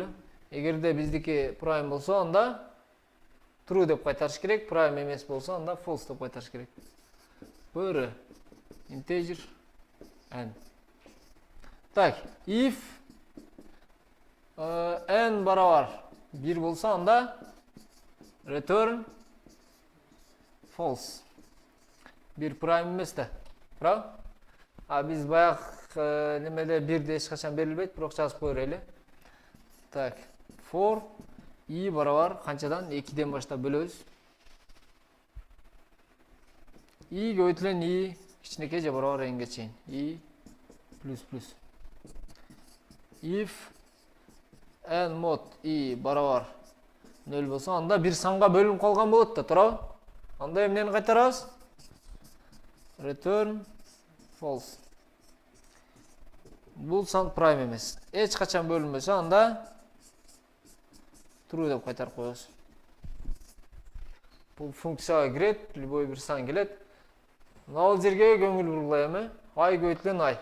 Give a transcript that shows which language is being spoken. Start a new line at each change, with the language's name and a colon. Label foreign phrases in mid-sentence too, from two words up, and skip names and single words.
Kyrgyz: Эгерде биздики prime болсо, анда true деп кайтарыш керек. Prime эмес болсо, анда false деп кайтарыш керек. Б integer n. Так, if n барабар 1 болсо, анда
English: return false.
Kyrgyz: Bir prime эмес да. Правы? А биз баягы немеде 1 эч качан берилбейт, бирок жазып кое берели. Так, for i барабар канчадан? 2ден баштап бөлөбүз. I көбөйтүлгөн i кичинекей же барабар n'ге чейин. I плюс плюс. If n mod i барабар 0 болсо, анда бир санга бөлүнүп калган болот да, туурабы? Анда эмнени кайтарабыз?
English: Return false.
Kyrgyz: Бул сан prime эмес. Эч качан бөлүнбөсө, анда true деп кайтарып коебуз. Бул функцияга кирет, любой бир сан келет. Мына жерге көңүл бургулайм, i көбөйтүлгөн i.